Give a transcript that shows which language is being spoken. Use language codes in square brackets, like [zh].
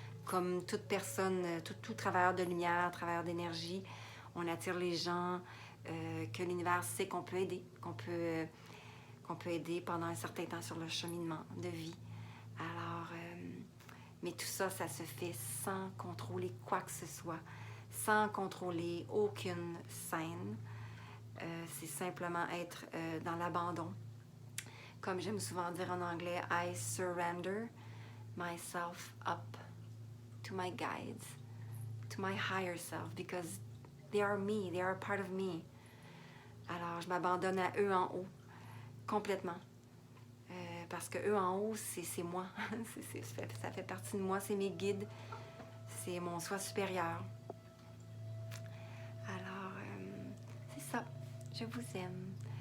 [fr] Comme toute personne, tout travailleur de lumière, travailleur d'énergie, on attire les gens que l'univers sait qu'on peut aider, qu'on peut aider pendant un certain temps sur le cheminement de vie. Alors, mais tout ça, ça se fait sans contrôler quoi que ce soit, sans contrôler aucune scène. C'est simplement être dans l'abandon. Comme j'aime souvent dire en anglais, [en] I surrender myself up to my guides, to my higher self, because they are me, they are a part of me. [fr] Alors, je m'abandonne à eux en haut, complètement. Parce que eux en haut, c'est moi. Ça fait partie de moi, c'est mes guides, c'est mon soi supérieur. Alors, c'est ça. Je vous aime.